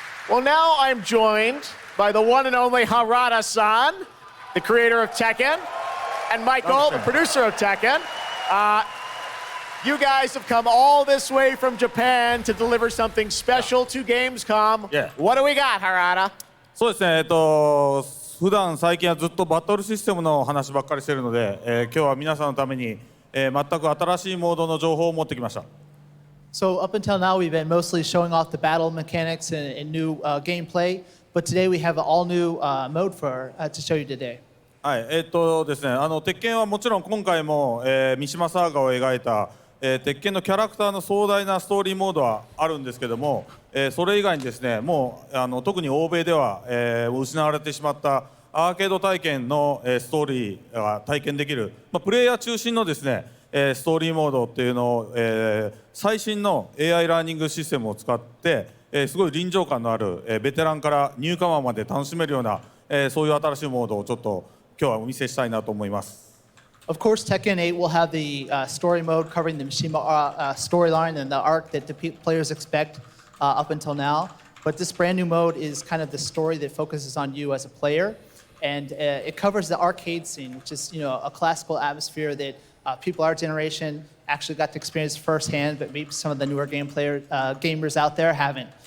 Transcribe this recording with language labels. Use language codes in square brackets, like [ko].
[en] Well, now I'm joined by the one and only Harada-san, the creator of Tekken, and Michael, the producer of Tekken. You guys have come all this way from Japan to deliver something special to Gamescom. Yeah. What do we got, Harada? [ja] そうですね、普段最近はずっとバトルシステムの話ばっかりしているので、今日は皆さんのために、全く新しいモードの情報を持ってきました。 [en] So up until now, we've been mostly showing off the battle mechanics and new gameplay, but today we have an all-new mode to show you today. [ja] はい、ですね、鉄拳はもちろん今回も、三島サーガを描いた、鉄拳のキャラクターの壮大なストーリーモードはあるんですけども、それ以外にですね、もう特に欧米では、失われてしまったアーケード体験の、ストーリーが体験できる、プレイヤー中心のですね、ストーリーモードっていうのを、最新の AI ラーニングシステムを使って、すごい臨場感のある、ベテランからニューカマーまで楽しめるような、そういう新しいモードをちょっと今日はお見せしたいなと思います。 [en] Of course, Tekken 8 will have the story mode covering the Mishima storyline and the arc that the players expect up until now. But this brand new mode is kind of the story that focuses on you as a player, and it covers the arcade scene, which is a classical atmosphere that people our generation actually got to experience firsthand, but maybe some of the newer gamers out there haven't.